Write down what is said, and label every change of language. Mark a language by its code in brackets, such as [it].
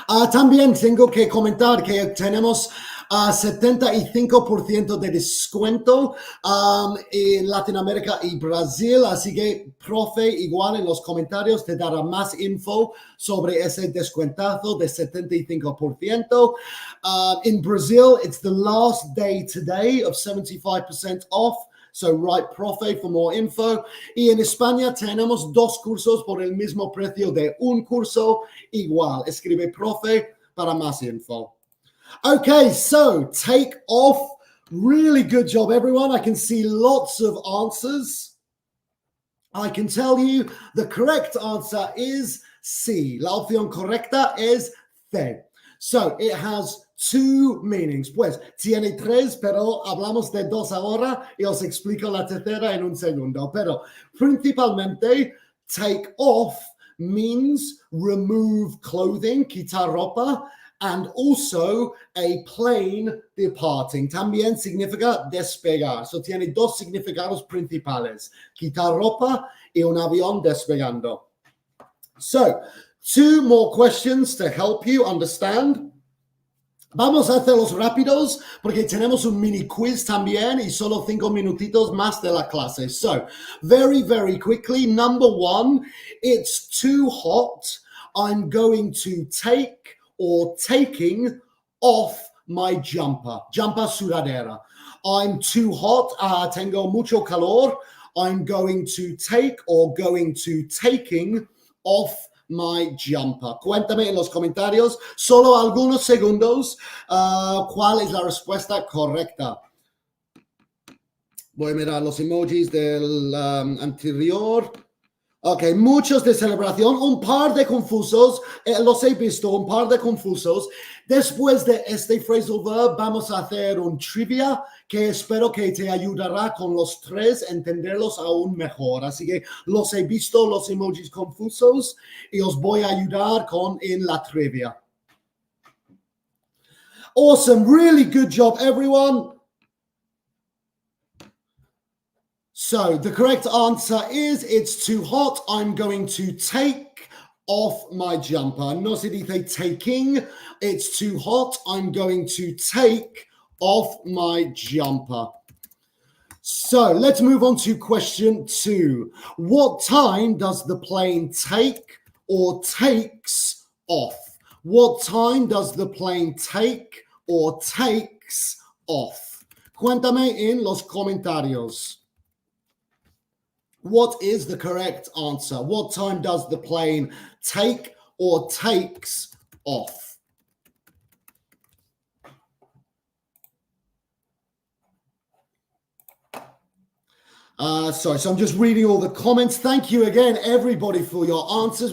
[es] También tengo que comentar que tenemos 75% de descuento en Latinoamérica y Brasil, así que profe igual en los comentarios te dará más info sobre ese descuentazo de 75%. [en] In Brazil, it's the last day today of 75% off. So write profe for more info. [es] Y en España tenemos 2 cursos por el mismo precio de un curso igual. Escribe profe para más info. [en] Okay, so take off. Really good job, everyone. I can see lots of answers. I can tell you the correct answer is C. [es] La opción correcta es C. [en] So it has 2 meanings. [es] Pues tiene 3, pero hablamos de 2 ahora y os explico la tercera en un segundo. [en] Pero principalmente, take off means remove clothing, [es] quitar ropa, [en] and also a plane departing. [es] También significa despegar. So tiene 2 significados principales, quitar ropa y un avión despegando. [en] So, 2 more questions to help you understand. [es] Vamos a hacerlos rápidos porque tenemos un mini quiz también y solo 5 minutitos más de la clase. [en] So, very, very quickly, number 1, it's too hot. I'm going to take or taking off my jumper. Jumper sudadera. I'm too hot. [es] Tengo mucho calor. [en] I'm going to take or going to taking off my jumper. [es] Cuéntame en los comentarios, solo algunos segundos, cuál es la respuesta correcta. Voy a mirar los emojis del anterior. Ok, muchos de celebración, un par de confusos, los he visto, un par de confusos. Después de este phrasal verb vamos a hacer un trivia que espero que te ayudará con los tres entenderlos aún mejor. Así que los he visto, los emojis confusos, y os voy a ayudar en la trivia. [en] Awesome, really good job, everyone. So the correct answer is it's too hot. I'm going to take off my jumper. [es] No se dice taking. [en] It's too hot. I'm going to take off my jumper. So let's move on to question 2. What time does the plane take or takes off? What time does the plane take or takes off? [es] Cuéntame en los comentarios. [en] What is the correct answer? What time does the plane take or takes off? So I'm just reading all the comments. Thank you again, everybody, for your answers.